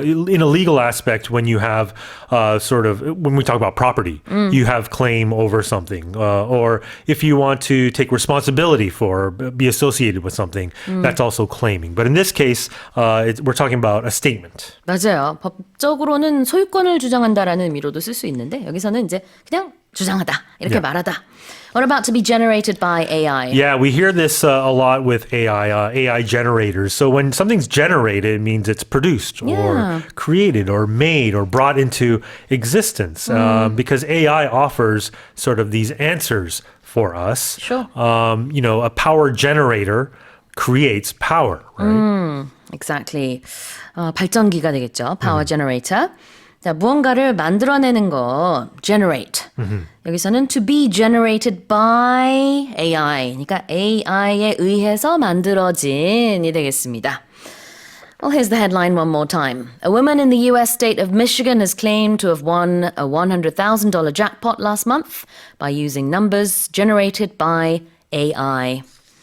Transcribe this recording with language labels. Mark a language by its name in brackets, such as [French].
[English] In a legal aspect, when you have when we talk about property, you have claim over something. Or if you want to take responsibility for, be associated with something, that's also claiming. But in this case, we're talking about a statement. [Korean] 맞아요. 법적으로는 소유권을 주장한다라는 의미로도 쓸 수 있는데 여기서는 이제 그냥 주장하다 이렇게 [English] Yeah. [Korean] 말하다. [English] What about to be generated by AI? Yeah, we hear this a lot with AI generators. So when something's generated, it means it's produced Yeah. or created or made or brought into existence. Because AI offers sort of these answers for us. Sure. A power generator creates power, right? Exactly. [Korean] 발전기가 되겠죠. [English] Power generator. [Korean] 자, 무언가를 만들어내는 거, generate. 여기서는 [English] to be generated by AI. [Korean] 그러니까 AI에 의해서 만들어진이 되겠습니다. [English] Well, here's the headline one more time. A woman in the US state of Michigan has claimed to have won a $100,000 jackpot last month by using numbers generated by AI.